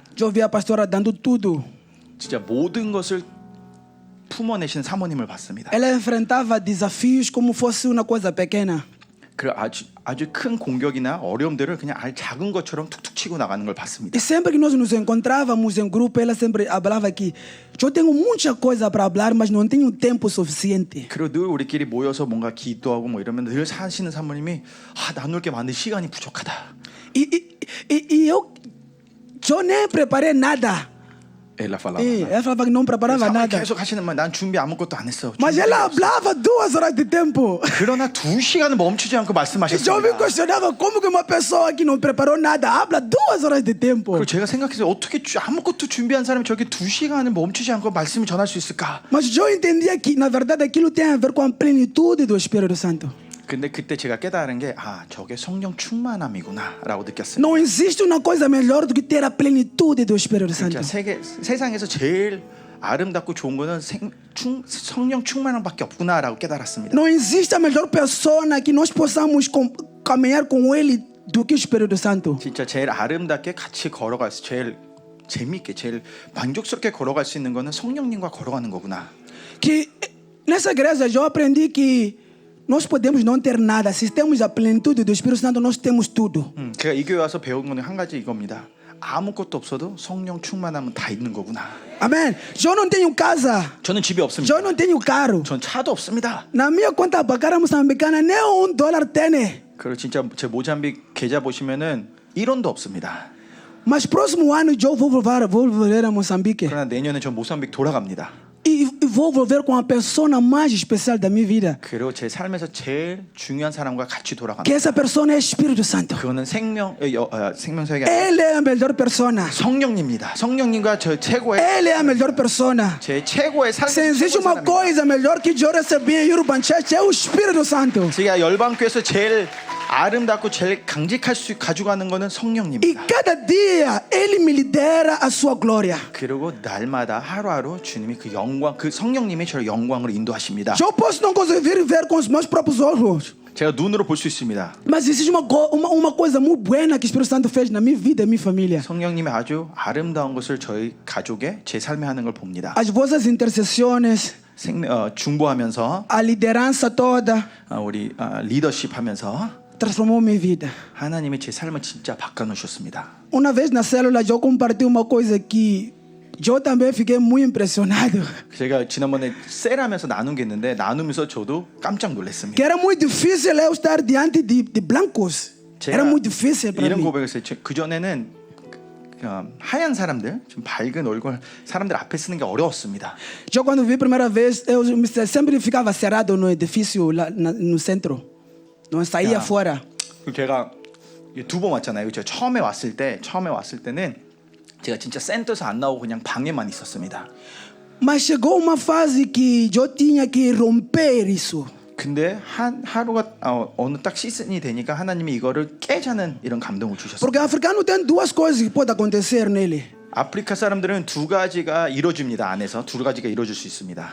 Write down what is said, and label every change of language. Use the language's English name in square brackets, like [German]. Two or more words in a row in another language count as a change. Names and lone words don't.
[Portuguese] Eu vi a pastora dando tudo. [Korean] 진짜 모든 것을 품어내신 사모님을 봤습니다. [Portuguese] Ela enfrentava desafios como fosse uma coisa pequena. [Korean] 그 아주 큰 공격이나 어려움들을 그냥 아주 작은 것처럼 툭툭 치고 나가는 걸 봤습니다. [Portuguese] E sempre que nós nos encontrávamos em grupo, ela sempre falava que eu tenho muita coisa para falar, mas não tenho tempo suficiente. [Korean] 그리고 늘 우리끼리 모여서 뭔가 기도하고 뭐 이러면 늘 사시는 사모님이 나눌 게 많은데 시간이 부족하다. [Portuguese] E eu nem preparei nada. ela falava. Ela falava que não preparava nada. [Korean] 계속 하시는 말, 난 준비 아무것도 안 했어. [Portuguese] Mas ela falava 2 horas de tempo. [Korean] 그러나 2시간을 멈추지 않고 [Portuguese] Eu me [Korean] 말씀하셨습니다. [Portuguese] questionava como que uma pessoa que não preparou nada habla 2 horas de tempo. [Korean] 그리고 제가 생각해서 어떻게 아무것도 준비한 사람이 저렇게 2시간을 멈추지 않고 말씀을 전할 수 있을까? [Portuguese] Mas eu entendia que na verdade aquilo tem a ver com a plenitude do Espírito Santo. [Korean] 근데 그때 제가 깨달은 게 저게 성령 충만함이구나라고 느꼈어요. [Portuguese] Não existe uma coisa melhor do que ter a plenitude do Espírito Santo. [Korean] 진짜 세상에서 제일 아름답고 좋은 거는 성령 충만함밖에 없구나라고 깨달았습니다. [Portuguese] Não existe a melhor persona que nós possamos caminhar com ele do que o Espírito Santo. [Korean] 진짜 제일 아름답게 같이 걸어갈 수, 제일 재밌게, 제일 만족스럽게 걸어갈 수 있는 거는 성령님과 걸어가는 거구나. [Portuguese] Que nessa igreja eu aprendi que nós podemos não ter nada. Se temos a plenitude do Espírito Santo, nós temos tudo. [Korean] 제가 이 교회 와서 배운 거는 한 가지 이겁니다. 아무것도 없어도 성령 충만하면 다 있는 거구나. [Portuguese] Amém. Eu não tenho casa. [Korean] 저는 집이 없습니다. [Portuguese] Eu não tenho carro. [Korean] 전 차도 없습니다. [Portuguese] Na minha conta bancária moçambicana nem $1 tem. [Korean] 그리고 진짜 제 모잠빅 계좌 보시면은 1원도 없습니다. [Portuguese] Mas próximo ano eu vou voltar a Moçambique. [Korean] 그러나 내년에 전 모잠빅 돌아갑니다. [Portuguese] E e vou volver com a persona mais especial da minha vida. [Korean] 그리고 제 삶에서 제일 중요한 사람과 같이 [Portuguese] Que [Korean] 돌아갑니다. [Portuguese] essa persona é Espírito Santo. [Korean] 그거는 생명사역이 아니라 [Portuguese] Ele é a melhor persona. [Korean] 성령님입니다. 성령님과 저 최고의 [Portuguese] Ele é a melhor persona. [Korean] 제 최고의 [Portuguese] Se [Korean] 삶의 [Portuguese] existe uma coisa melhor que eu recebi em Urban Church é o Espírito Santo. [Korean] 제가 열방교에서 제일 아름답고 제일 강직할 수 가져가는 거는 [Portuguese] E [Korean] 성령님입니다. [Portuguese] cada dia Ele me lidera a sua glória. [Korean] 그리고 날마다 하루하루 주님이 그 영광, 그 성령님이 저를 영광으로 인도하십니다. [Portuguese] Eu posso não conseguir ver com os meus próprios olhos. [Korean] 제가 눈으로 볼 수 있습니다. [Portuguese] Mas existe uma coisa muito buena que o Espírito Santo fez na minha vida e minha família. [Korean] 성령님이 아주 아름다운 것을 저희 가족의 제 삶에 하는 걸 봅니다. [Portuguese] As vossas intercessões, [Korean] 중보하면서 [Portuguese] a liderança toda, [Korean] 우리 리더십 하면서 [Portuguese] transformou minha vida. [Korean] 하나님이 제 삶을 진짜 바꿔놓으셨습니다. [Portuguese] Uma vez na célula eu compartilhei uma coisa que eu também fiquei muito impressionado. [Korean] 제가 지난번에 셀하면서 나눈 게 있는데 나누면서 저도 깜짝 놀랐습니다. [Portuguese] Que era muito difícil eu estar diante de blancos. Era muito difícil para [Korean] 이런 [Portuguese] mim. [Korean] 고백을 했어요. 그 전에는 하얀 사람들, 좀 밝은 얼굴 사람들 앞에 쓰는 게 어려웠습니다. [Portuguese] Eu quando vi a primeira vez, eu sempre ficava cerrado no edifício lá no centro. Não saía fora. [Korean] 제가 두 번 왔잖아요. 제가 처음에 왔을 때는 제가 진짜 센터에서 안 나오고 그냥 방에만 있었습니다. [Portuguese] Mas chegou uma fase que eu tinha que romper isso. [Korean] 근데 하루가 어느 딱 시즌이 되니까 하나님이 이거를 깨자는 이런 감동을 주셨어요. [Portuguese] Porque africano tem duas coisas que podem acontecer nele. [Korean] 아프리카 사람들은 두 가지가 이루어집니다. 안에서 두 가지가 이루어질 수 있습니다.